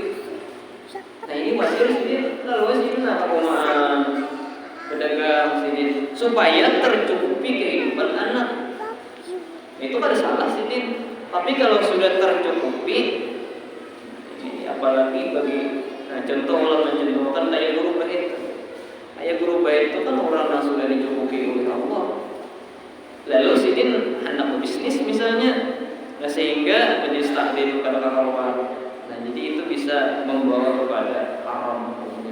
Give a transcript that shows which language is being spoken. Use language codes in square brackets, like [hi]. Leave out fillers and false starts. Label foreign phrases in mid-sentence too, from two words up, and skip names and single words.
[id] Nah ini wajar sidin, lalu sidin apa komaan pedagang sidin supaya tercukupi kehidupan anak. Itu kada salah sidin. Tapi kalau sudah tercukupi, apalagi bagi contoh Allah mencontohkan kayak guru bait. Kayak guru bait itu kan orang yang sudah dicukupi oleh Allah. Lalu sidin hendak bisnis misalnya. Nah sehingga majelis taklim [bjn] kada karuan. [id] Nah jadi itu bisa membawa kepada haram hukumnya.